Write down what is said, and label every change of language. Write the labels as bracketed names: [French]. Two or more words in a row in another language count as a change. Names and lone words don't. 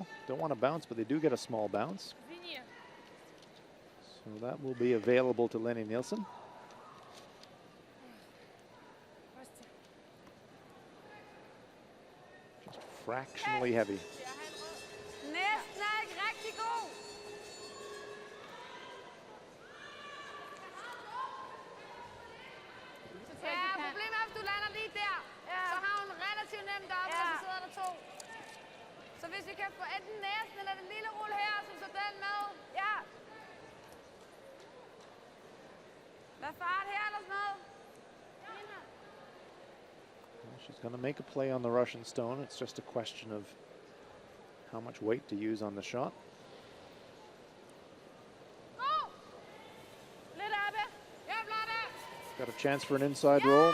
[English] Don't want to bounce, but they do get a small bounce. So that will be available to Lenny Nielsen. Just fractionally heavy. [Danish] Så hvis vi kan få enten næsen eller den lille rulle her, så står den med. Ja. Lad fart her eller sådan noget. [English] Well, she's going to make a play on the Russian stone. It's just a question of how much weight to use on the shot. Got a chance for an inside roll.